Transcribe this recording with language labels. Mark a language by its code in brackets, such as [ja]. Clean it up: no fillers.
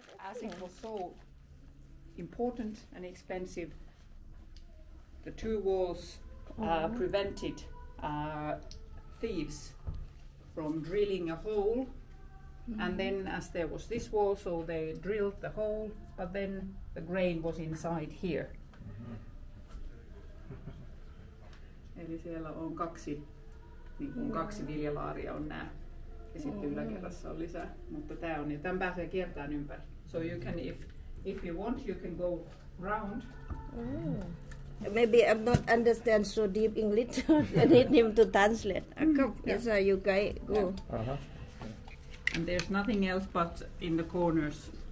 [en] as it was so important and expensive, the two walls prevented thieves from drilling a hole. And then as there was this wall, so they drilled the hole, but then the grain was inside here. [fi] Eli siellä on kaksi viljalaaria on nää. Ja sitten yläkerrassa on lisää. Mutta tää on, ja tämän pääsee kiertämään ympäri. [en] So you can, if you want, you can go round. Maybe I'm not understand so deep English. I need him to translate. Yes, you guys go. And there's nothing else but in the corners.